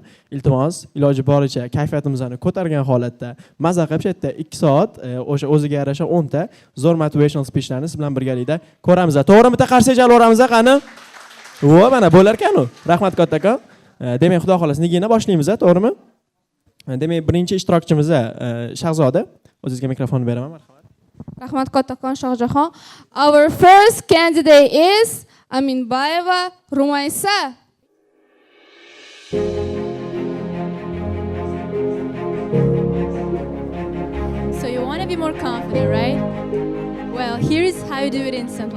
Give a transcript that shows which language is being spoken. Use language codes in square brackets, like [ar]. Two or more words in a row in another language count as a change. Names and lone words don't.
[uz] Iltimos, iloji boricha kayfiyatimizni ko'targan holatda maza qilib yerda 2 soat o'sha o'ziga yarasha 10 ta zo'r [en] motivational speechlarni [uz] siz bilan birgalikda ko'ramiz. To'g'rimi? Bitta qarshi jalaveramiz qani? Vo, mana bo'lar ekan-ku. Rahmat kattakon. Demak, Xudo xolasa nigina boshlaymiz, to'g'rimi? Demak, birinchi ishtirokchimiz Shahzoda. O'zingizga mikrofonni beraman, marhamat. Rahmat kattakon Shohjahon. [en] Our first candidate is Aminbayeva Rumaysa. So you want to be more confident, right? Well, here's how you do it instantly.